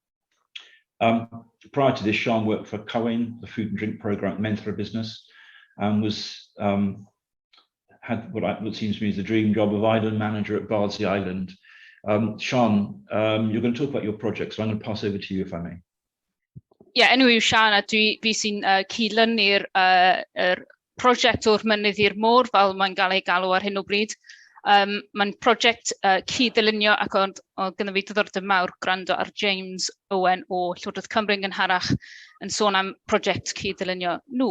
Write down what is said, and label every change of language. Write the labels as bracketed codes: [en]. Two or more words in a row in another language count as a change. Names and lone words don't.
[en] Prior to this, Sian worked for Cowen, the food and drink programme at Menthra business, and had what seems to me is the dream job of island manager at Bardsey Island. Sian, you're going to talk about your project, so I'm going to pass over to you if I may. [cy] Enw yw Sian, a fi sy'n cydlynu'r prosiect o'r Mynydd i'r Môr, fel mae'n cael ei galw ar hyn o bryd. Mae'n prosiect cyd-ddylunio ac oedd gyda fi diddordeb mawr gwrando ar James Owen o Llywodraeth Cymru yn gynharach yn sôn am prosiect cyd-ddylunio nhw.